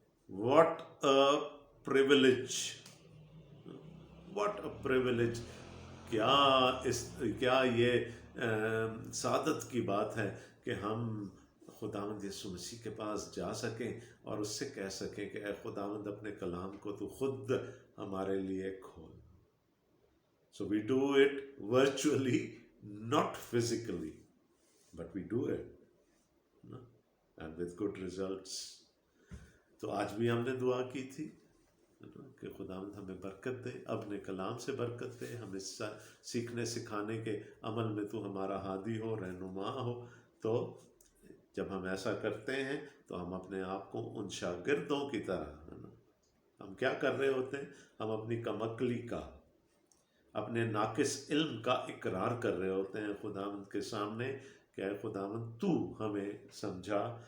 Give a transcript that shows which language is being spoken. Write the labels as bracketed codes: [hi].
[en] What a privilege! What a privilege! [ur] کیا یہ سعادت کی بات ہے کہ ہم خداوند یسوع مسیح کے پاس جا سکیں اور اس سے کہہ سکیں کہ اے خداوند اپنے کلام کو تو خود ہمارے لیے کھول. [en] So we do it virtually, not physically, but we do it. and with good results. [ur] تو آج بھی ہم نے دعا کی تھی کہ خداوند ہمیں برکت دے، اپنے کلام سے برکت دے، ہمیں سیکھنے سکھانے کے عمل میں تو ہمارا ہادی ہو، رہنما ہو. تو جب ہم ایسا کرتے ہیں تو ہم اپنے آپ کو ان شاگردوں کی طرح، ہم کیا کر رہے ہوتے ہیں؟ ہم اپنی کم عقلی کا، اپنے ناقص علم کا اقرار کر رہے ہوتے ہیں خداوند کے سامنے کہ اے خداوند تو ہمیں سمجھا.